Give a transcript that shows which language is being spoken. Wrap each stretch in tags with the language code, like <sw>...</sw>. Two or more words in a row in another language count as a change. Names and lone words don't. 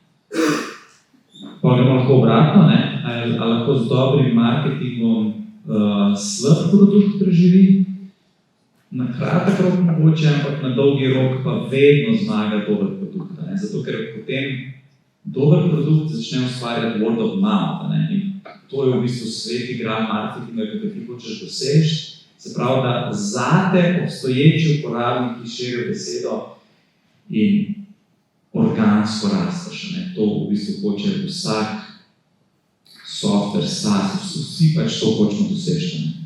<sl>Pa gremo lahko obratno, ali lahko z dobrim marketingom slab produkt preživi? Na kratek rok mogoče, ampak na dolgi rok pa vedno zmaga dober produkt. Zato, ker potem dober produkt začne ustvarjati</sl> <en>word of mouth.</en> <sl>In to je v bistvu svet igra marketinga, ki ti hočeš doseči. Se pravi, da zate obstoječi uporabniki širijo besedo in organsko rasteš. To v bistvu hoče vsak software, SaaS, vsi pač to hočemo doseči.</sl>